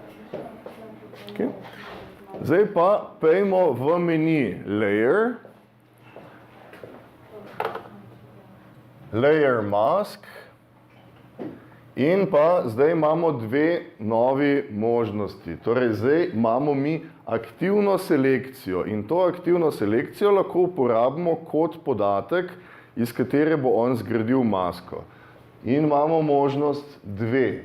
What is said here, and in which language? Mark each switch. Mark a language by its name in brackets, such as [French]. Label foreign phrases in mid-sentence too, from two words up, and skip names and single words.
[Slovenian] Okay. Zdaj pa pejmo v meni [English] Layer layer mask [Slovenian] in pa zdaj imamo dve novi možnosti. Torej zdaj imamo mi aktivno selekcijo in to aktivno selekcijo lahko uporabimo kot podatek, iz katere bo on zgradil masko. In imamo možnost dve.